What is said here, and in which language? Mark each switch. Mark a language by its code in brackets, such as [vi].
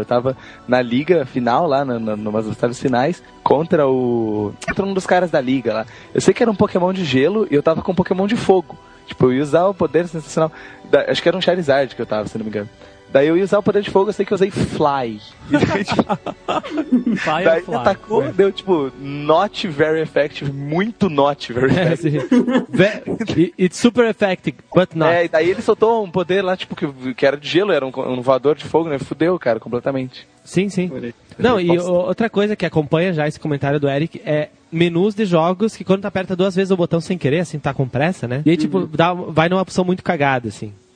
[pt] Eu tava na liga final lá, numas batalhas finais, contra um dos caras da liga lá. Eu sei que era um Pokémon de gelo e eu tava com um Pokémon de fogo. Tipo, eu ia usar o poder sensacional. Acho que era um Charizard que eu tava, se não me engano. Daí eu ia usar o poder de fogo, eu sei que eu usei Fly. Fly ou Fly? Atacou, é. Deu tipo, [en] not very effective, [pt] muito [en] not very effective. It's super effective, but not. [pt] É, daí ele soltou um poder lá, tipo, que era de gelo, era um voador de fogo, né? Fudeu, cara, completamente. Sim, sim. Não, e outra coisa que acompanha já esse comentário do Eric é menus de jogos que quando tu aperta duas vezes o botão sem querer, assim, tá com pressa, né? E aí, tipo, vai numa opção muito cagada, assim.